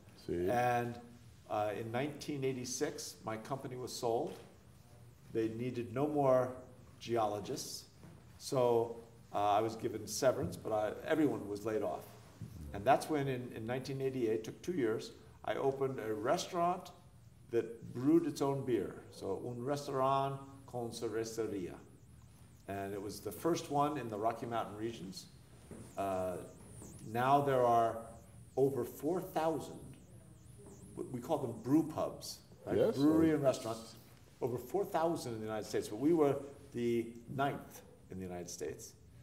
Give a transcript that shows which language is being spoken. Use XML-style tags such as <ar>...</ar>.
<en>And in 1986, my company was sold. They needed no more geologists. So I was given severance, but everyone was laid off. And that's when in 1988, took 2 years, I opened a restaurant that brewed its own beer.</en> <es>So un restaurant con cervecería.</es> <en>And it was the first one in the Rocky Mountain regions. Now there are over 4,000, we call them brew pubs, right? Yes. Brewery and restaurants. Over 4,000 in the United States, but we were the 9th in the United States.</en>